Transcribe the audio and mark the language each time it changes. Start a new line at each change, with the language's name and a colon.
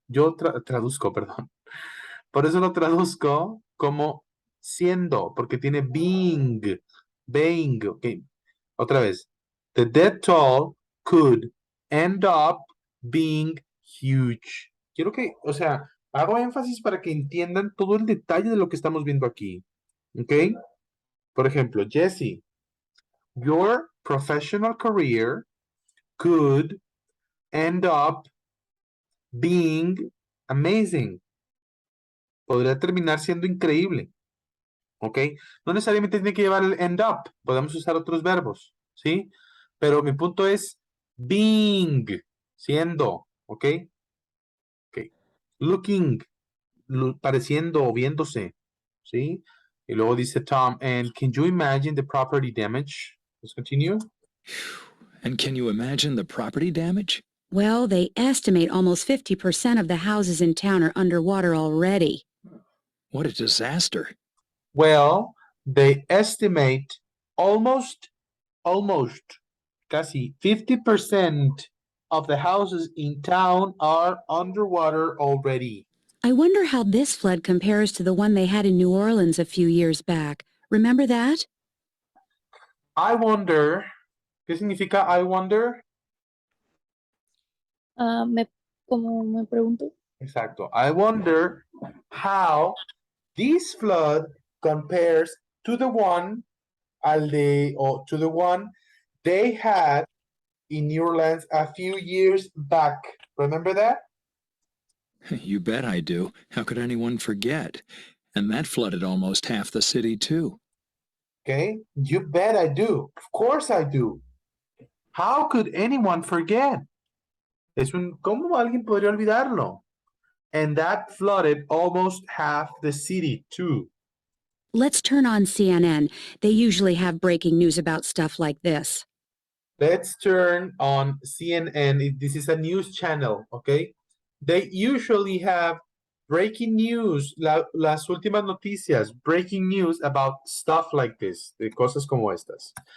Spanish: Yo traduzco, perdón. Por eso lo traduzco como siendo, porque tiene being, ok. Otra vez.
English: The death toll could end up being huge.
Spanish: Quiero que, o sea, hago énfasis para que entiendan todo el detalle de lo que estamos viendo aquí. ¿Ok? Por ejemplo,
English: Jesse, your professional career could end up being amazing.
Spanish: Podría terminar siendo increíble. ¿Ok? No necesariamente tiene que llevar el end up. Podemos usar otros verbos. ¿Sí? Pero mi punto es being, siendo. ¿Ok? Ok. Looking, pareciendo o viéndose.
English: ¿Sí?
Spanish: Y luego dice
English: Tom, and can you imagine the property damage? Let's continue. And can you imagine the property damage? Well, they estimate almost 50% of the houses in town are underwater already. What a disaster. Well, they estimate almost,
Spanish: casi
English: 50% of the houses in town are underwater already. I wonder how this flood compares to the one they had in New Orleans a few years back. Remember that? I wonder,
Spanish: ¿qué significa
English: I wonder?
Spanish: Como me pregunto. Exacto.
English: I wonder how this flood compares to the one to the one they had in New Orleans a few years back. Remember that? You bet I do. How could anyone forget? And that flooded almost half the city, too. Okay. You bet I do. Of course I do. How could anyone forget?
Spanish: ¿Cómo alguien podría olvidarlo?
English: And that flooded almost half the city too. Let's turn on CNN. They usually have breaking news about stuff like this. Let's turn on CNN. This is a news channel, okay? They usually have breaking news,
Spanish: las últimas noticias,
English: breaking news about stuff like this,
Spanish: de cosas como estas.